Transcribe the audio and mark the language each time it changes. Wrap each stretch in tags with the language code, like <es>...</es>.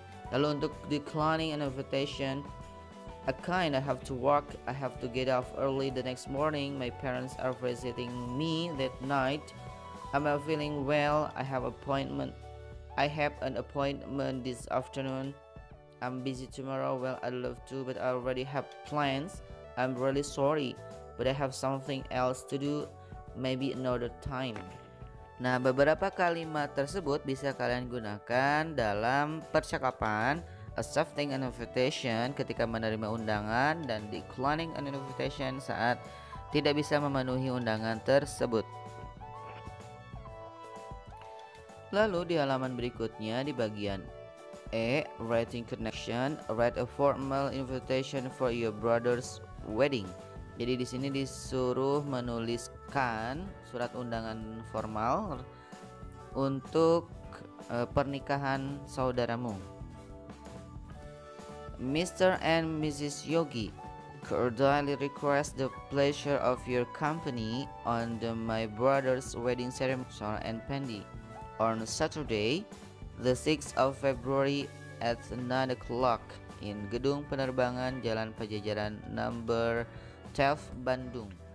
<id>Lalu untuk</id> <en>declining an invitation, I kinda have to work, I have to get off early the next morning, my parents are visiting me that night, I'm not feeling well, I have an appointment this afternoon, I'm busy tomorrow, well I'd love to but I already have plans, I'm really sorry, but I have something else to do, maybe another time.</en> <id>Nah, beberapa kalimat tersebut bisa kalian gunakan dalam percakapan.</id> <en>Accepting an invitation</en> <id>ketika menerima undangan dan</id> <en>declining an invitation</en> <id>saat tidak bisa memenuhi undangan tersebut. Lalu di halaman berikutnya di bagian E,</id> <en>writing connection, write a formal invitation for your brother's wedding.</en> <id>Jadi di sini disuruh menuliskan surat undangan formal untuk pernikahan saudaramu.</id> <en>Mr. and Mrs. Yogi, cordially request the pleasure of your company on my brother's wedding ceremony, Sarah and Pandy, on Saturday, the 6th of February at 9 o'clock in Gedung Penerbangan Jalan Pajajaran number 12 Bandung.</en>